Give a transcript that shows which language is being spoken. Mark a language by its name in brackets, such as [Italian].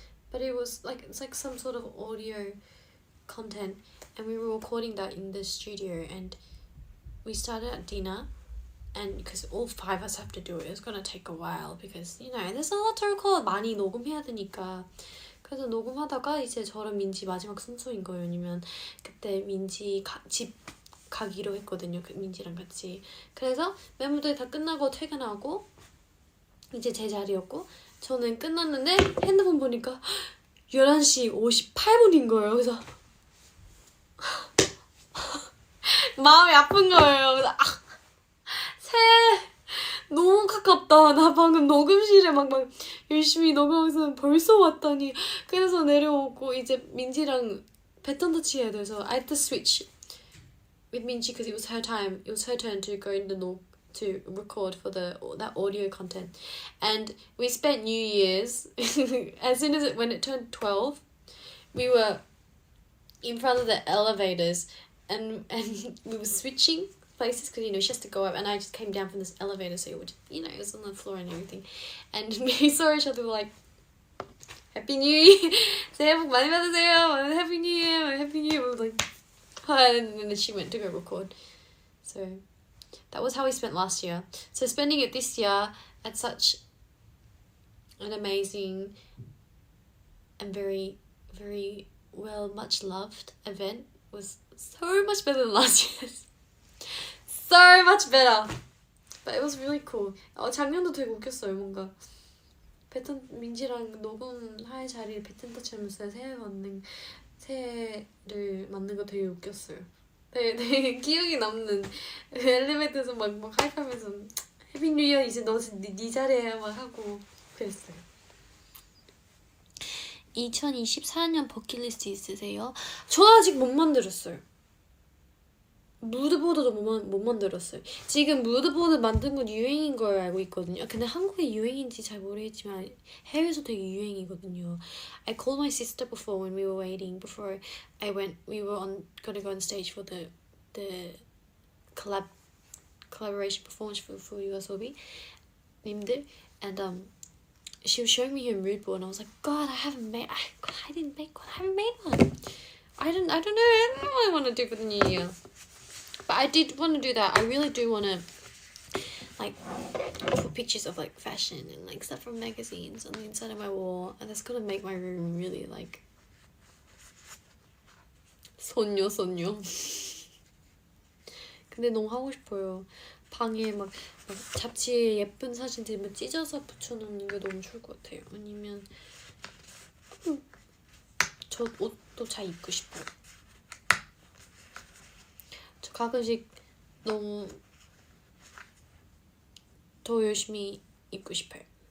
[English] But it was like it's like some sort of audio content, and we were recording that in the studio, and we started at dinner, and because all 5 of us have to do it, it's gonna take a while because there's a lot to record. [Korean] 많이 녹음해야 되니까. 그래서 녹음하다가 이제 저랑 민지 마지막 순서인 거예요. 왜냐면 그때 민지 집 가기로 했거든요. 민지랑 같이. 그래서 멤버들이 다 끝나고 퇴근하고 이제 제 자리였고 저는 끝났는데 핸드폰 보니까 11시 58분인 거예요. 그래서 마음이 아픈 거예요. 그래서 새해 너무 가깝다. 나 방금 녹음실에 막 열심히 녹음하면서 벌써 왔다니. 그래서 내려오고 이제 민지랑 배턴 터치 해야 돼서 [English] I had to switch with Minji because it was her time. It was her turn to go in to record for that audio content, and we spent New Year's. As soon as when it turned 12, we were in front of the elevators, and we were switching places because she has to go up, and I just came down from this elevator, so it would it was on the floor and everything, and we saw each other, we were like, Happy New Year, [Korean] 새해 복 많이 받으세요, [English] Happy New Year, Happy New Year. We were like, and then she went to go record. So that was how we spent last year. So spending it this year at such an amazing and very, very much loved event was so much better than last year's. So much better. But it was really cool. [Korean] 작년도 되게 웃겼어요. 뭔가 민지랑 녹음할 자리에 배턴 터치하면서 새해를 맞는 거 되게 웃겼어요. 되게 기억이 남는 엘리베이터에서 막 하이파면서 해피 뉴 이어 이제 네 자리야 막 하고 그랬어요. 2024년 버킷리스트 있으세요? 저 아직 못 만들었어요. 무드보드도 못 만들었어요. 지금 무드보드 만든 건 유행인 걸 알고 있거든요. 근데 한국의 유행인지 잘 모르겠지만 해외에서 되게 유행이거든요. [English] I called my sister before when we were waiting before we were gonna go on stage for the collaboration performance for YOASOBI 님들, and she was showing me her mood board, and I was like, God, I didn't make one. I haven't made one. I don't know. I don't know what I want to do for the new year. But I did want to do that. I really do want to, like, put pictures of, like, fashion and, like, stuff from magazines on the inside of my wall. And that's going to make my room really, like, 소녀. [Korean] 근데 너무 하고 싶어요. 방에 막 잡지에 예쁜 사진들 막 찢어서 붙여놓는 게 너무 좋을 것 같아요. 아니면 저 옷도 잘 입고 싶어요. 저 가끔씩 너무 더 열심히 입고 싶어요.